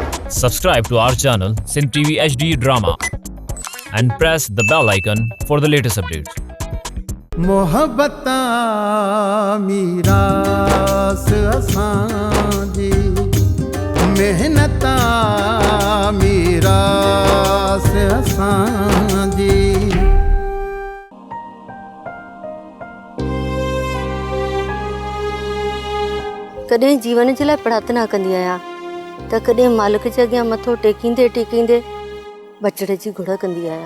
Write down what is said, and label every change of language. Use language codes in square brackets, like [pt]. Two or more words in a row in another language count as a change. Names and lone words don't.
[en] Subscribe to our channel Sindh TV HD Drama and press the bell icon for the latest updates. [sd] मोहब्बता मीरास असांजी मेहनता मीरास असांजी कॾहिं जीवन जे लाइ प्रार्थना कंदी आहियां त कॾहिं मालिक जे अॻियां मथो टेकींदे टेकींदे बचड़े जी घुड़ कंदी आहियां।